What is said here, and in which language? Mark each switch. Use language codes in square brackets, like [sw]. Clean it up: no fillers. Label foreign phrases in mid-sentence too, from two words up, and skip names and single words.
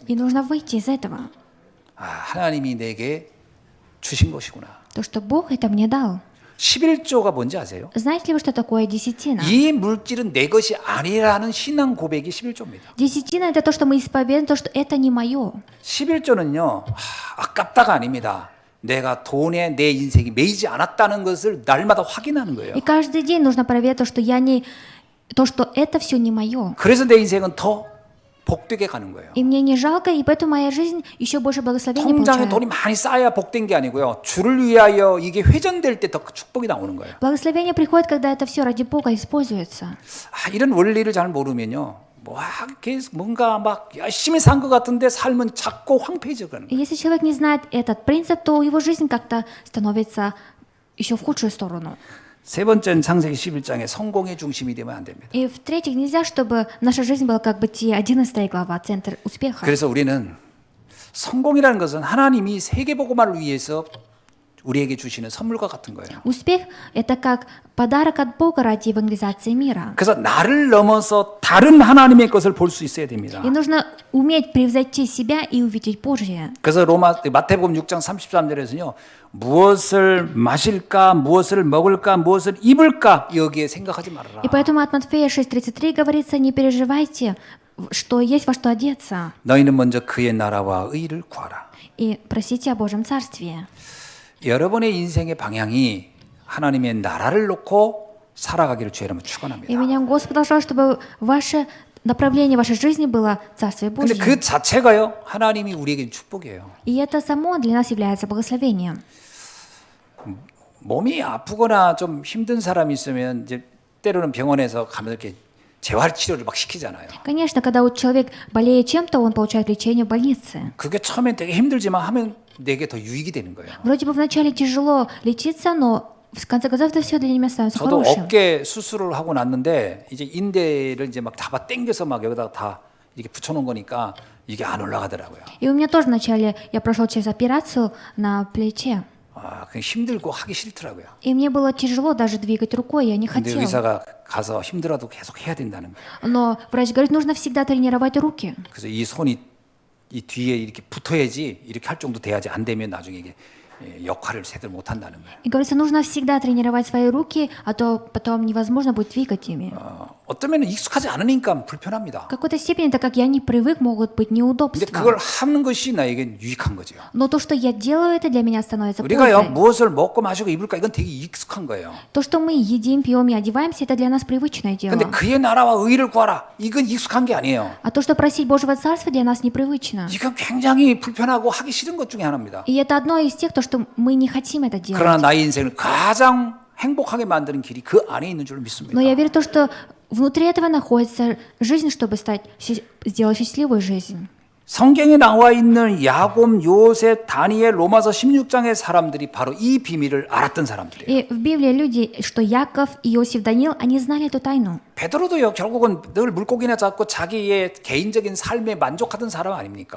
[ru] И нужно выйти из этого. [ko] 아, 하나님이 내게 주신 것이구나. [ru] То, что Бог это мне дал. [ko] 11조가 뭔지 아세요? [ru] Знаете ли вы, что такое десятина? [ko] 이 물질은 내 것이 아니라는 신앙 고백이 11조입니다. [ru] Десятина это то, что мы исповедуем, то, что это не мое. [ko] 11조는요. 아깝다가 아닙니다. 내가 돈에 내 인생이 매이지 않았다는 것을 날마다 확인하는 거예요. [ru] И каждый день нужно проверять то, что я не, то, что это все не мое. [ko] 그래서 내 인생은 더 복되게 가는 거예요. [ru] И мне не жалко, и поэтому моя жизнь еще больше благословения [ko] 통장에 [ru] получает. [ko] 돈이 많이 쌓여야 복된 게 아니고요. 주를 위하여 이게 회전될 때 더 축복이 나오는 거예요. [ru] Благословение приходит, когда это все ради Бога используется. [ko] 아, 이런 원리를 잘 모르면요. 뭐 계속 뭔가 막 열심히 산 것 같은데 삶은 작고 황폐해져 가는 [ru] И [ko] 거예요. [ru] если человек не знает этот принцип, то его жизнь как-то становится еще в худшую сторону. [ko] 세 번째는 창세기 11장에 성공의 중심이 되면 안 됩니다. [ru] И в-третьих, нельзя, чтобы наша жизнь была как бы те 11 глава, центр успеха. [ko] 그래서 우리는 성공이라는 것은 하나님이 세계복음화를 위해서 우리에게 주시는 선물과 같은 거예요. [ru] Успех – это как подарок от Бога ради евангелизации мира. [ko] 그래서 나를 넘어서 다른 하나님의 것을 볼 수 있어야 됩니다. [ru] И нужно уметь превзойти себя и увидеть Божье. [ko] 그래서 마태복음 6장 33절에서는요. 무엇을 마실까, 무엇을 먹을까, 무엇을 입을까 여기에 생각하지 말아라. [ru] И поэтому от Матфея 6:33 говорится: не переживайте, что есть во что одеться, [ko] 너희는 먼저 그의 나라와 의를 구하라. [ru] и просите о Божьем Царстве. [ko] 여러분의 인생의 방향이 하나님의 나라를 놓고 살아가기를 주의 이름으로 [ru] И [ko] 축원합니다. [ru] меня Господь должен, чтобы ваше направление вашей жизни было Царствие [ko] 근데 [ru] Божье. [ko] 그 자체가요. 하나님이 우리에게 축복이에요. [ru] И это само для нас является благословением. [ko] 몸이 아프거나 좀 힘든 사람이 있으면 이제 때로는 병원에서 가면 이렇게 재활 치료를 막 시키잖아요. [ru] Конечно, когда вот человек болеет чем-то, он получает лечение в больнице. [ko] 그게 처음엔 되게 힘들지만 하면 내게 더 유익이 되는 거예요. [ru] Вроде бы вначале тяжело лечиться, но в конце концов это все для меня становится [ko] 저도 [ru] хорошим. [ko] 어깨 수술을 하고 났는데 이제 인대를 이제 막 잡아 당겨서 막 여기다가 다 이렇게 붙여놓은 거니까 이게 안 올라가더라고요. [ru] И у меня тоже вначале я прошел через операцию на плече. [ko] 아, 그냥 힘들고 하기 싫더라고요. [ru] И мне было тяжело даже двигать рукой, я не [ko] 근데 [ru] хотела. [ko] 의사가 가서 힘들어도 계속 해야 된다는 거예요. [ru] Но врач говорит, нужно всегда тренировать руки. [ko] 그래서 이 손이 이 뒤에 이렇게 붙어야지 이렇게 할 정도 돼야지 안 되면 나중에 이게 역할을 제대로 못 한다는 거예요. [ru] И говорится, нужно всегда тренировать свои руки, а то потом невозможно будет двигать ими. [ko] 어쩌면 익숙하지 않으니까 불편합니다. [ru] В какой-то степени, так как я не привык, могут быть [ko] 근데 [ru] неудобства. [ko] 그걸 하는 것이 나에겐 유익한 거죠. [ru] Но то, что я делаю, это для меня становится [ko] 우리가요 [ru] пользой. [ko] 무엇을 먹고 마시고 입을까 이건 되게 익숙한 거예요. [ru] То, что мы едим, пьем и одеваемся, это для нас привычное дело. [ko] 근데 그의 나라와 의를 구하라 이건 익숙한 게 아니에요. [ru] А то, что просить Божьего Царства, для нас непривычно. [ko] 이건 굉장히 불편하고 하기 싫은 것 중에 하나입니다. [ru] И это одно из тех, то, что мы не хотим это делать. [ko] 그러나 나의 인생을 가장 행복하게 만드는 길이 그 안에 있는 줄 믿습니다. [ru] Но я верю в то, что внутри этого находится жизнь, чтобы сделать счастливую жизнь. [ko] 성경에 나와 있는 야곱, 요셉, 다니엘, 로마서 16장의 사람들이 바로 이 비밀을 알았던 사람들이에요. [ru] И в Библии люди, что Яков, Иосиф, Даниил, они знали эту тайну. [ko] 베드로도요 결국은 늘 물고기나 잡고 자기의 개인적인 삶에 만족하던 사람 아닙니까?